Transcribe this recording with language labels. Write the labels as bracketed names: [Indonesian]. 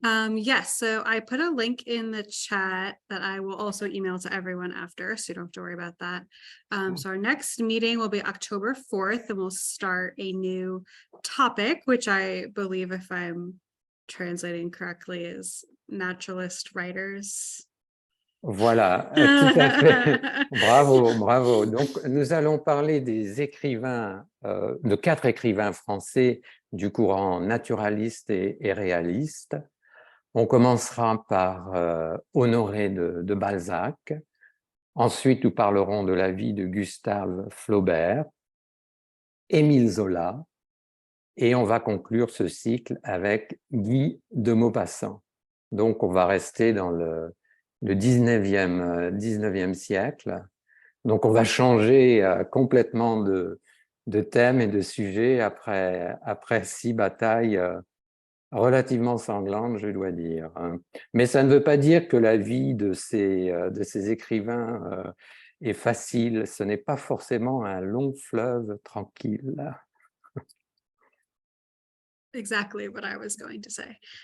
[English] Yes, so I put a link in the chat that I will also email to everyone after, so you don't have to worry about that. So our next meeting will be October 4th, and we'll start a new topic, which I believe, if I'm translating correctly is naturalist writers. [French] Voilà, tout à fait. Bravo, bravo. Donc, nous allons parler des écrivains, de 4 écrivains français du courant naturaliste et réaliste. On commencera par Honoré de Balzac. Ensuite, nous parlerons de la vie de Gustave Flaubert, Émile Zola, et on va conclure ce cycle avec Guy de Maupassant. Donc, on va rester dans le 19e siècle. Donc, on va changer complètement de thème et de sujet après 6 batailles relativement sanglantes, je dois dire. Mais ça ne veut pas dire que la vie de ces écrivains est facile. Ce n'est pas forcément un long fleuve tranquille. [English] Exactly what I was going to say.